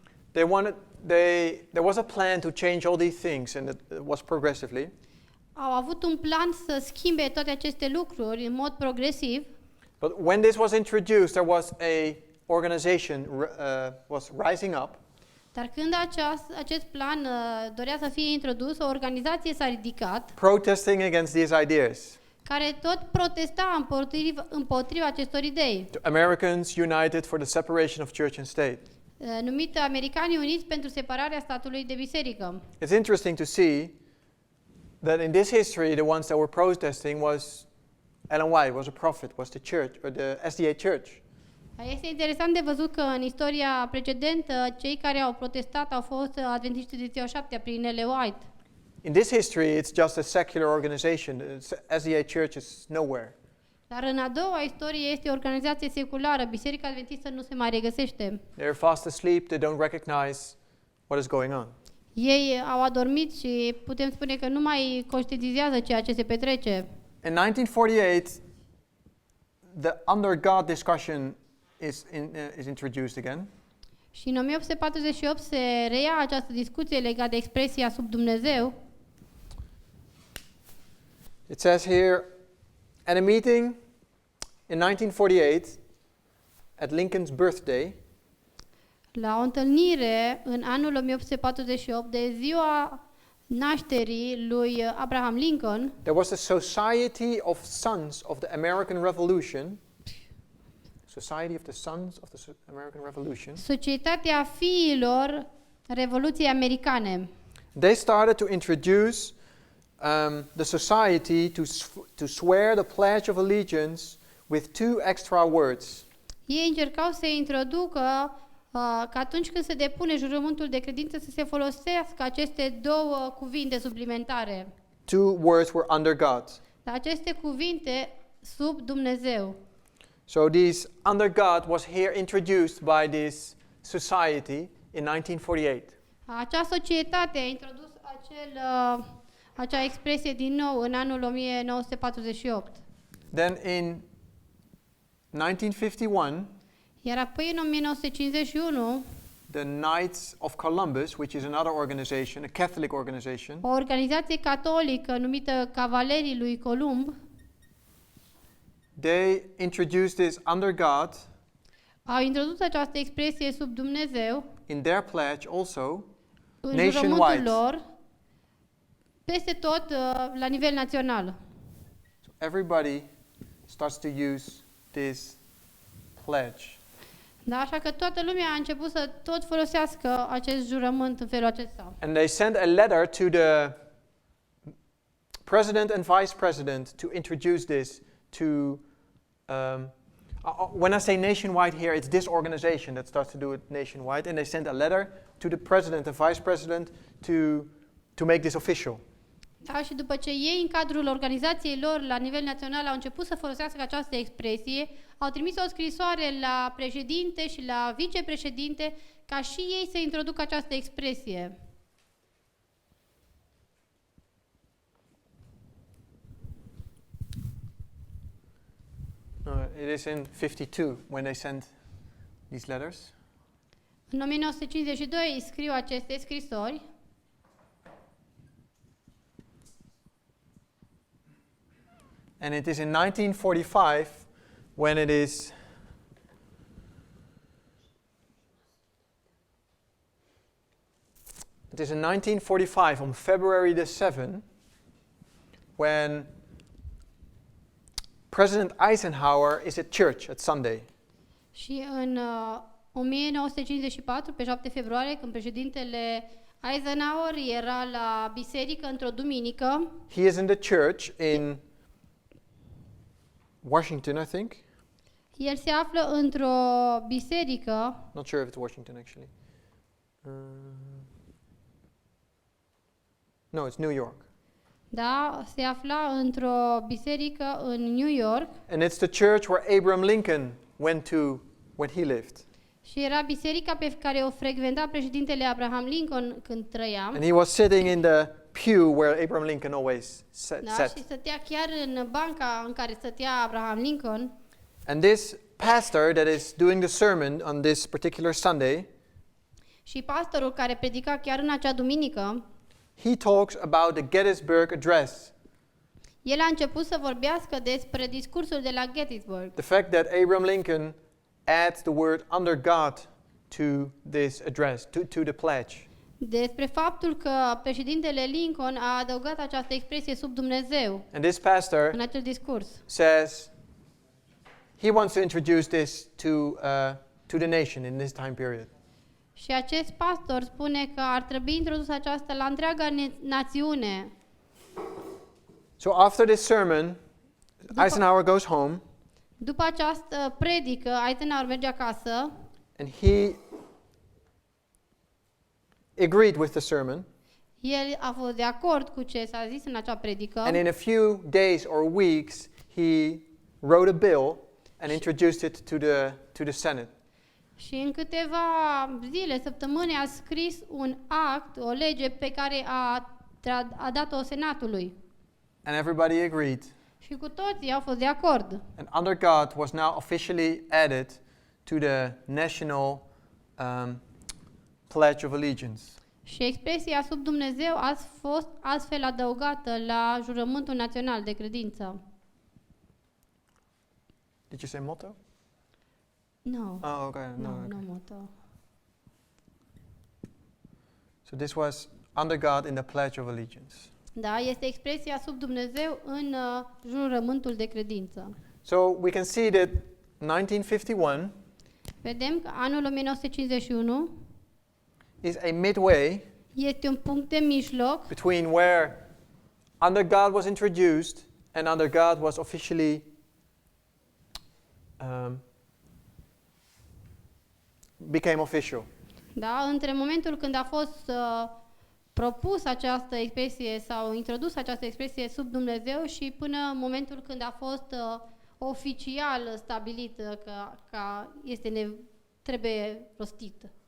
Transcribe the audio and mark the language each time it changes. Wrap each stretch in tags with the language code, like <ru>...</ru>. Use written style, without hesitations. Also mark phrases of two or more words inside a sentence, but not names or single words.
<en>There was a plan to change all these things, and it was progressively.</en> <ro>Au avut un plan să schimbe toate aceste lucruri în mod progresiv,</ro> <en>But when this was introduced, there was a organization was rising up,</en> <ro>dar când acest plan dorea să fie introdus, o organizație s-a ridicat</ro> <en>protesting against these ideas.</en> <ro>care tot protesta împotriva acestor idei,</ro> <en>Americans United for the Separation of Church and State.</en> <ro>numită Americanii Uniți pentru separarea statului de biserică.</ro> <en>It's interesting to see that in this history, the ones that were protesting was Ellen White, was a prophet, was the church, or the SDA church.</en> <ro>Este interesant de văzut că în istoria precedentă, cei care au protestat au fost adventiștii de ziua 7 prin Ellen White.</ro> <en>In this history, it's just a secular organization. SDA church is nowhere.</en> <ro>Dar în a doua istorie este o organizație seculară, Biserica Adventistă nu se mai regăsește.</ro> <en>They're fast asleep, they don't recognize what is going on.</en> <ro>Ei au adormit și putem spune că nu mai conștientizează ceea ce se petrece.</ro> <en>In 1948, the under God discussion is introduced again.</en> <ro>Și în 1848 se reia această discuție legată de expresia sub Dumnezeu.</ro> <en>It says here, at a meeting in 1948, at Lincoln's birthday,</en> <ro>La o întâlnire în anul 1848 de ziua nașterii lui Abraham Lincoln,</ro> <en>there was a Society of Sons of the American Revolution. Society of the Sons of the American Revolution.</en> <ro>Societatea Fiilor Revoluției Americane.</ro> <en>They started to introduce the society to swear the Pledge of Allegiance with 2 extra words.</en> <ro>Ei încercau să introducă că atunci când se depune jurământul de credință să se folosească aceste 2 cuvinte suplimentare.</ro> <en>2 words were under God.</en> <ro>Dar aceste cuvinte sub Dumnezeu.</ro> <en>So this under God was here introduced by this society in 1948.</en> <ro>Acea societate a introdus acea expresie din nou în anul 1948.</ro> <en>Then in 1951,</en> <ro>Iar apoi în 1951,</ro> <en>the Knights of Columbus, which is another organization, a Catholic organization,</en> <ro>o organizație catolică numită Cavalerii lui Columb,</ro> <en>they introduced this under God</en> <ro>au introdus această expresie sub Dumnezeu</ro> <en>in their pledge also,</en> <ro>în</ro> <en>nationwide.</en> <ro>jurământul lor peste tot la nivel național.</ro> <en>So everybody starts to use this pledge.</en> <ro>Da, așa că toată lumea a început să tot folosească acest jurământ în felul acesta.</ro> <en>And they sent a letter to the president and vice president to introduce this to, when I say nationwide here, it's this organization that starts to do it nationwide, and they sent a letter to the president and vice president to make this official.</en> <ro>Da, și după ce ei, în cadrul organizației lor, la nivel național, au început să folosească această expresie, au trimis o scrisoare la președinte și la vicepreședinte ca și ei să introducă această expresie.</ro> <en>It is in 52 when they sent these letters.</en> <ro>În 1952 scriu aceste scrisori.</ro> <en>And it is in 1945 when it is in 1945 on February the 7th when President Eisenhower is at church at Sunday.</en> <ro>Și în 1954, pe 7 februarie, când președintele Eisenhower era la biserică într-o duminică,</ro> <en>He is in the church in Washington, I think.</en> <ro>el se află într-o biserică,</ro> <en>Not sure if it's Washington actually. No, it's New York.</en> <ro>da, se afla într-o biserică în New York</ro> <en>And it's the church where Abraham Lincoln went to when he lived.</en> <ro>și era biserica pe care o frecventa președintele Abraham Lincoln când trăia.</ro> <en>And he was sitting in the pew where Abraham Lincoln always</en> <ro>Da,</ro> <en>sat.</en> <ro>și stătea chiar în banca în care stătea Abraham Lincoln.</ro> <en>And this pastor that is doing the sermon on this particular Sunday,</en> <ro>Și pastorul care predica chiar în acea duminică,</ro> <en>he talks about the Gettysburg Address.</en> <ro>el a început să vorbească despre discursul de la Gettysburg.</ro> <en>The fact that Abraham Lincoln adds the word under God to this address, to the pledge.</en> <ro>Despre faptul că președintele Lincoln a adăugat această expresie sub Dumnezeu</ro> <en>And this pastor</en> <ro>în acel discurs.</ro> <en>says he wants to introduce this to the nation in this time period.</en> <ro>Și acest pastor spune că ar trebui introdus aceasta la întreaga națiune.</ro> <en>So after this sermon, Eisenhower goes home</en> <ro>După această predică, Eisenhower merge acasă</ro> <en>and he agreed with the sermon.</en> <ro>El a fost de acord cu ce s-a zis în acea predică</ro> <en>And in a few days or weeks, he wrote a bill and introduced it to the Senate.</en> <ro>și în câteva zile, săptămâni, a scris un act, o lege pe care a dat-o Senatului.</ro> <en>And everybody agreed.</en> <ro>Și cu toții au fost de acord.</ro> <en>And under God was now officially added to the national pledge of allegiance.</en> <ro>Și expresia sub Dumnezeu a fost astfel adăugată la jurământul național de credință.</ro> <en>Did you say motto? No. Oh, okay. No, Okay. no motto. So this was under God in the pledge of allegiance.</en> <ro>Da, este expresia sub Dumnezeu în jurământul de credință.</ro> <en>So we can see that 1951</en> <ro>Vedem că anul 1951</ro> <en>is a midway</en> <ro>este un punct de mijloc</ro> <en>between where under God was introduced and under God was officially became official.</en> <ro>da, între momentul când a fost propus această expresie sau introdus această expresie sub Dumnezeu și până în momentul când a fost oficial stabilit că trebuie rostit.</ro>